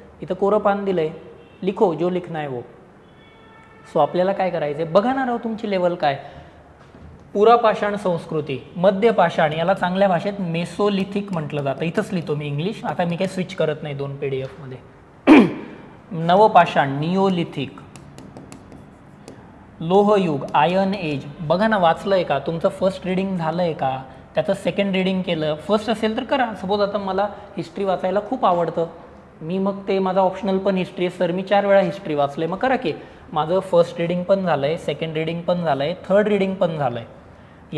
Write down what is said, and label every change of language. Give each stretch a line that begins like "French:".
Marathi: इथं कोरं पान दिलं आहे,
Hindi: लिखो जो लिखना है वो.
Marathi: सो आपल्याला काय करायचं आहे, बघा ना राव तुमची लेवल काय. पुरापाषाण संस्कृती, मध्य पाषाण, याला चांगल्या भाषेत मेसोलिथिक म्हटलं जातं. इथंच लिहितो मी इंग्लिश, आता मी काही स्विच करत नाही 2 PDF मध्ये. नवपाषाण निओलिथिक, लोहयुग आयर्न एज. बघा ना वाचलंय का, तुमचं फर्स्ट रीडिंग झालंय का, त्याचं सेकंड रीडिंग केलं. फर्स्ट असेल तर करा. सपोज आता मला हिस्ट्री वाचायला खूप आवडतं, मी मग ते माझा ऑप्शनल पण हिस्ट्री आहे सर, मी 4 वेळा हिस्ट्री वाचले, मग करा की. माझं फर्स्ट रीडिंग पण झालं आहे, सेकंड रीडिंग पण झालं आहे, थर्ड रीडिंग पण झालं आहे.